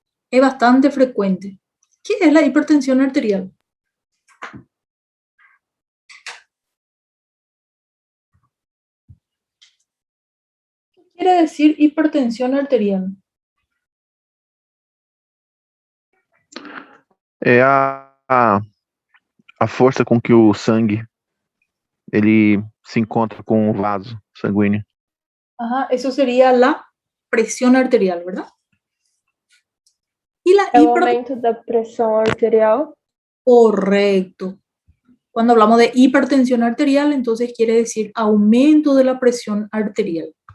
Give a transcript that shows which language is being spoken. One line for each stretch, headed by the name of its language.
Spanish: Es bastante frecuente. ¿Qué es la hipertensión arterial? ¿Qué quiere decir hipertensión arterial?
Portuguese: É a força com que o sangue ele se encontra com o vaso sanguíneo.
Spanish: Ajá, eso sería la presión arterial, ¿verdad? Y la El aumento de presión arterial. Correcto. Cuando hablamos de hipertensión arterial, entonces quiere decir aumento de la presión arterial.